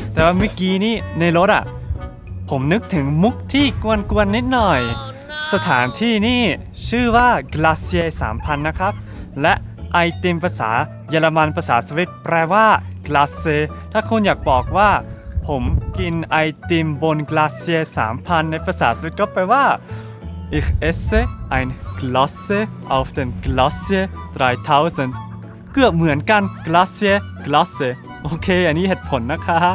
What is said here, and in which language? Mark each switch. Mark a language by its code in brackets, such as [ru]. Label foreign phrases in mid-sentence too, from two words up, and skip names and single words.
[th] แต่ว่าเมื่อกี้นี่ในรถผมนึกถึงมุกที่กวนๆนิดหน่อยสถานที่ นี่ชื่อว่ากลาเซีย3,000นะครับและไอติมภาษาเยอรมันภาษาสวิตแปลว่ากลาเซถ้าคุณอยากบอกว่าผมกินไอติมบนกลาเซีย3,000ในภาษาสวิตก็แปลว่า [de] Ich esse ein Glasse auf dem Glacier 3000 [th] เกือบเหมือนกัน Glacier Glasse โอเคอันนี้เหตุผลนะครับ